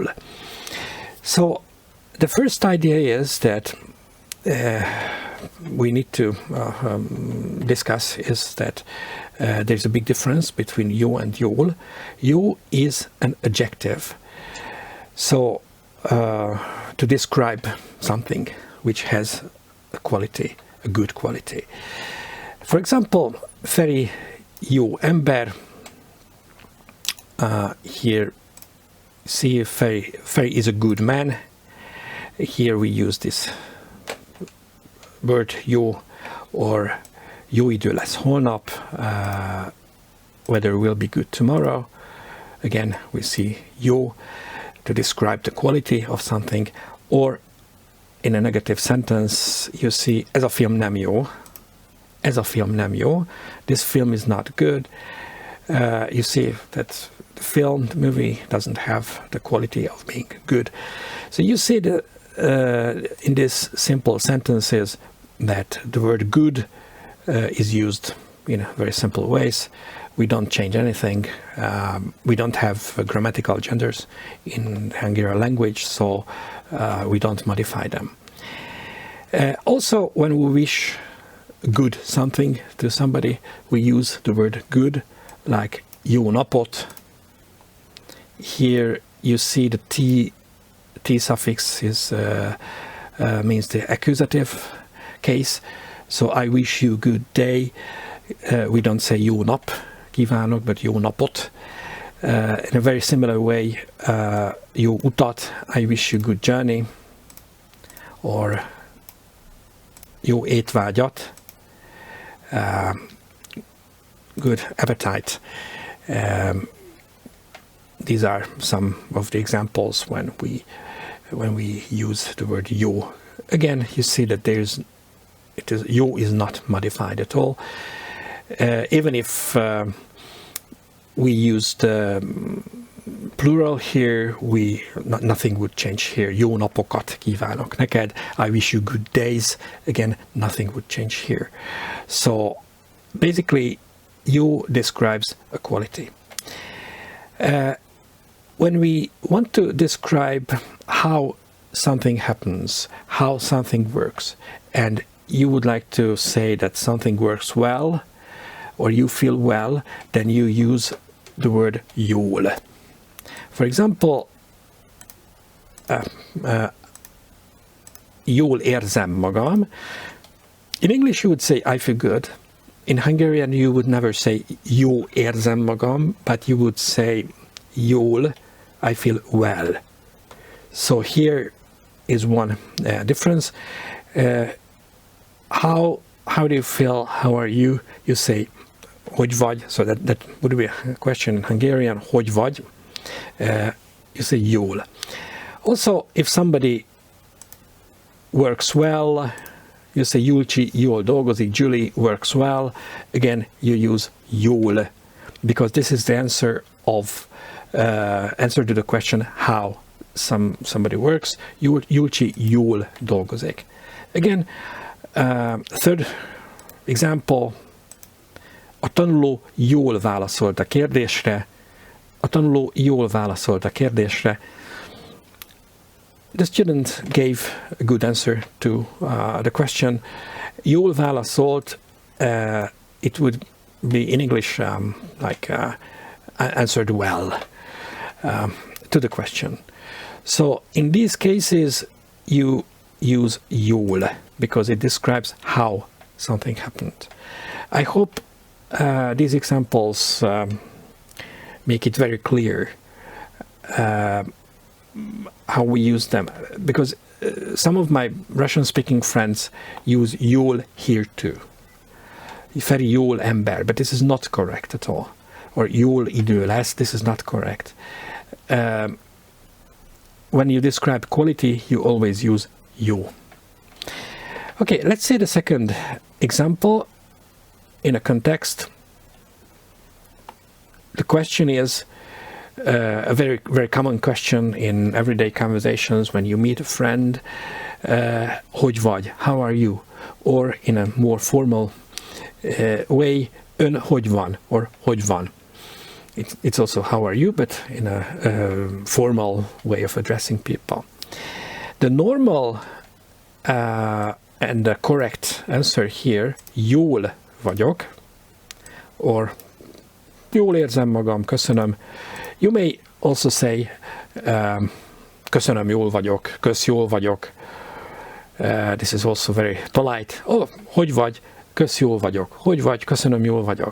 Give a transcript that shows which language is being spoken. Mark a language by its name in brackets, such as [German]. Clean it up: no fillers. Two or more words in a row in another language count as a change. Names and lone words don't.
[English] So the first idea is that we need to discuss is that there's a big difference between you and Youll. You is an adjective. So to describe something which has a quality, a good quality. For example, [Hungarian] Feri jó ember. [English] Here, see, Feri is a good man. Here we use this word jó, or [Hungarian] jó idő lesz holnap, [English] weather will be good tomorrow. Again, we see jó to describe the quality of something, or in a negative sentence you see [Hungarian] ez a film nem jó. Ez a film nem jó. [English] This film is not good. You see that the movie doesn't have the quality of being good. So you see that in these simple sentences that the word good is used in very simple ways. We don't change anything. We don't have grammatical genders in Hungarian language, so we don't modify them. Also, when we wish good something to somebody, we use the word good, like [Hungarian] jó napot. [English] Here you see the T suffix means the accusative case. So I wish you good day. We don't say [Hungarian] jó nap kívánok, [English] but [Hungarian] jó napot. [English] In a very similar way, [Hungarian] jó utat, [English] I wish you good journey, or [Hungarian] jó étvágyat, [English] good appetite. These are some of the examples when we use the word jó. Again, you see that jó is not modified at all. Even if we use the plural here, nothing would change here. [Hungarian] Jó napokat kívánok neked. [English] I wish you good days. Again, nothing would change here. So basically, jó describes a quality. When we want to describe how something happens, how something works, and you would like to say that something works well, or you feel well, then you use the word jól. For example, [Hungarian] jól érzem magam. [English] In English you would say I feel good. In Hungarian you would never say [Hungarian] jó érzem magam, [English] but you would say jól, I feel well. So here is one difference. How do you feel? How are you? You say [Hungarian] hogy vagy. [English] So that would be a question in Hungarian. [Hungarian] Hogy vagy? [English] You say jól. Also, if somebody works well, you say [Hungarian] Julcsi jól dolgozik, [English] Julie works well, again you use Youll, because this is the answer to the question how somebody works. [Hungarian] Julcsi jól dolgozik. [English] Again, third example, [Hungarian] a tanuló jól válaszolt a kérdésre. A tanuló jól válaszolt a kérdésre. [English] The student gave a good answer to the question. [Hungarian] Jól válaszolt, [English] it would be in English answered well to the question. So in these cases, you use Youll because it describes how something happened. I hope these examples make it very clear how we use them, because some of my Russian-speaking friends use Youll here too. [Hungarian] Feri jól ember, [English] but this is not correct at all. [Hungarian] Or jól idő lesz, [English] this is not correct. When you describe quality, you always use jó. Okay, let's say the second example in a context. The question is a very, very common question in everyday conversations when you meet a friend. [Hungarian] Hogy vagy? [English] How are you? Or in a more formal way, [Hungarian] ön hogy van? Or hogy van? [English] It's also how are you, but in a formal way of addressing people. The normal and the correct answer here, [Hungarian] jól vagyok, or jól érzem magam, köszönöm. [English] You may also say, [Hungarian] köszönöm, jól vagyok, kösz, jól vagyok. [English] This is also very polite. [Hungarian] Oh, hogy vagy? Kösz, jól vagyok. Hogy vagy? Köszönöm, jól vagyok.